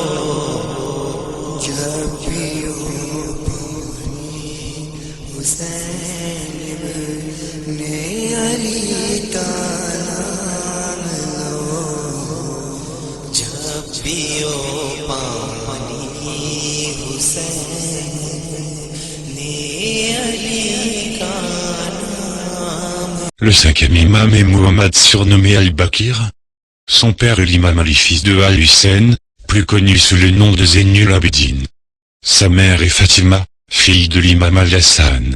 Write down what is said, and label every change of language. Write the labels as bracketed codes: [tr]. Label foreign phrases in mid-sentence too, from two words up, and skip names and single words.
[hi] जब पियो पानी हुसैन ने अली का नाम लो। जब पियो पानी हुसैन [fr] Le cinquième imam est Muhammad, surnommé Al-Bakir. Son père est l'imam Ali, fils de Al-Hussein, plus connu sous le nom de Zainul Abidin. Sa mère est Fatima, fille de l'imam Al-Hassan.